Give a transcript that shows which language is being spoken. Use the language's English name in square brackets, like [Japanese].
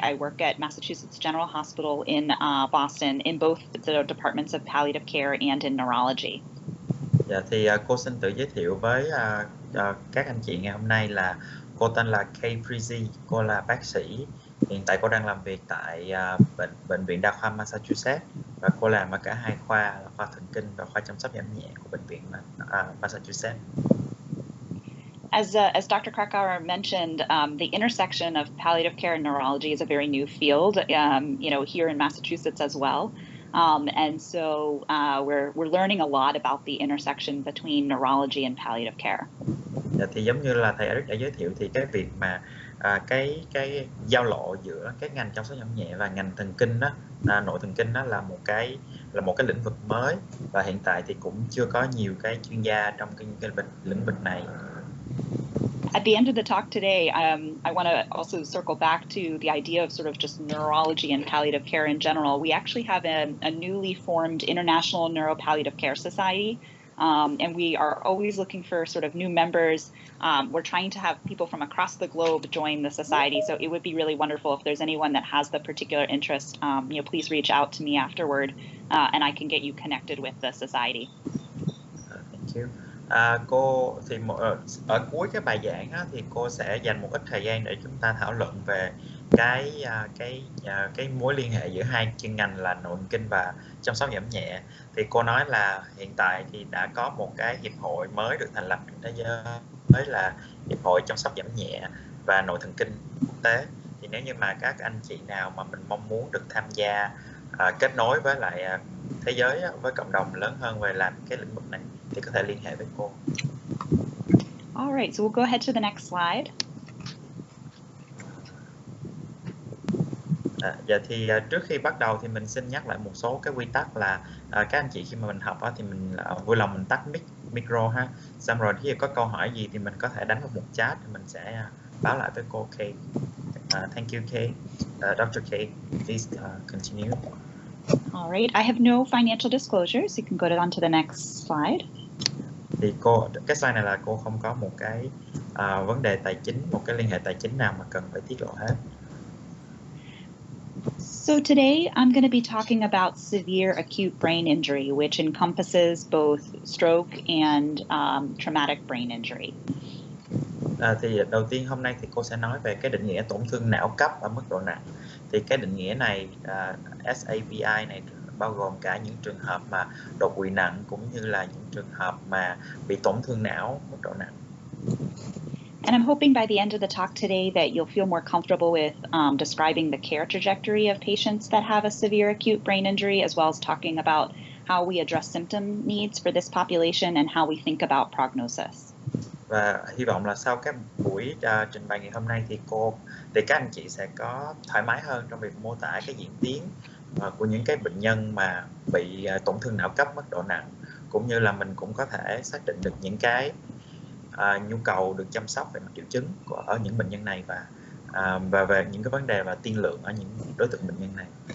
[English] I work at Massachusetts General Hospital in Boston in both the departments of palliative care and in neurology. [Vietnamese] Dạ thì cô xin tự giới thiệu với các anh chị ngày hôm nay là cô tên là Kate Brizzi, cô là bác sĩ. Hiện tại cô đang làm việc tại bệnh viện Đa khoa Massachusetts và cô làm ở cả hai khoa là khoa thần kinh và khoa chăm sóc giảm nhẹ của bệnh viện Massachusetts. [English] As Dr. Krakauer mentioned, the intersection of palliative care and neurology is a very new field, here in Massachusetts as well. And so we're learning a lot about the intersection between neurology and palliative care. [Vietnamese] Dạ, thì giống như là thầy Eric đã giới thiệu thì cái việc mà cái giao lộ giữa cái ngành chăm sóc giảm nhẹ và ngành thần kinh đó, nội thần kinh đó là một cái lĩnh vực mới và hiện tại thì cũng chưa có nhiều cái chuyên gia trong cái lĩnh vực này. [English] At the end of the talk today, I want to also circle back to the idea of sort of just neurology and palliative care in general. We actually have a newly formed International Neuropalliative Care Society, and we are always looking for sort of new members. We're trying to have people from across the globe join the society, so it would be really wonderful if there's anyone that has the particular interest. Please reach out to me afterward, and I can get you connected with the society. Thank you. [Vietnamese] Cô thì ở cuối cái bài giảng á, thì cô sẽ dành một ít thời gian để chúng ta thảo luận về cái mối liên hệ giữa hai chuyên ngành là nội thần kinh và chăm sóc giảm nhẹ. Thì cô nói là hiện tại thì đã có một cái hiệp hội mới được thành lập trên thế giới là hiệp hội chăm sóc giảm nhẹ và nội thần kinh quốc tế. Thì nếu như mà các anh chị nào mà mình mong muốn được tham gia kết nối với lại thế giới với cộng đồng lớn hơn về làm cái lĩnh vực này thì có thể liên hệ với cô. [English] All right, so we'll go ahead to the next slide. [Vietnamese] Dạ thì trước khi bắt đầu thì mình xin nhắc lại một số cái quy tắc là các anh chị khi mà mình học thì mình vui lòng mình tắt micro ha. Xong rồi khi có câu hỏi gì thì mình có thể đánh vào một chat thì mình sẽ báo lại với cô Kate. [English] Thank you Kate. Dr. Kate, please continue. All right, I have no financial disclosures. You can go on to the next slide. [Vietnamese] Thì cái slide này là cô không có một cái vấn đề tài chính, một cái liên hệ tài chính nào mà cần phải tiết lộ hết. [English] So today I'm going to be talking about severe acute brain injury, which encompasses both stroke and traumatic brain injury. [Vietnamese] Thì đầu tiên hôm nay thì cô sẽ nói về cái định nghĩa tổn thương não cấp ở mức độ nặng. Thì cái định nghĩa này SAPI này bao gồm cả những trường hợp mà đột quỵ nặng cũng như là những trường hợp mà bị tổn thương não mức độ nặng. [English] And I'm hoping by the end of the talk today that you'll feel more comfortable with describing the care trajectory of patients that have a severe acute brain injury, as well as talking about how we address symptom needs for this population and how we think about prognosis. [Vietnamese] Và hy vọng là sau cái buổi trình bày ngày hôm nay thì các anh chị sẽ có thoải mái hơn trong việc mô tả cái diễn tiến của những cái bệnh nhân mà bị tổn thương não cấp mức độ nặng, cũng như là mình cũng có thể xác định được những cái nhu cầu được chăm sóc về mặt triệu chứng ở những bệnh nhân này và về những cái vấn đề và tiên lượng ở những đối tượng bệnh nhân này.